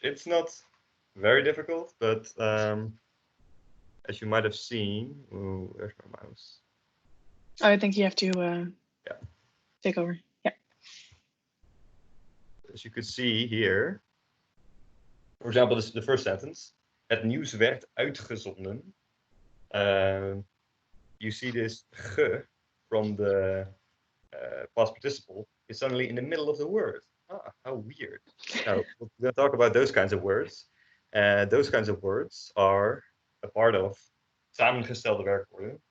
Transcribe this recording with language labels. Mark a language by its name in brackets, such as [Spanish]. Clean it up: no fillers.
[English] It's not very difficult, but as you might have seen, where's my mouse? I think you have to take over. Yeah. As you could see here, for example, this is the first sentence. [Dutch] Het nieuws werd uitgezonden. [English] You see this ge from the past participle is suddenly in the middle of the word. Ah, how weird. Now, we're going to talk about those kinds of words. Those kinds of words are a part of [Dutch] samengestelde werkwoorden.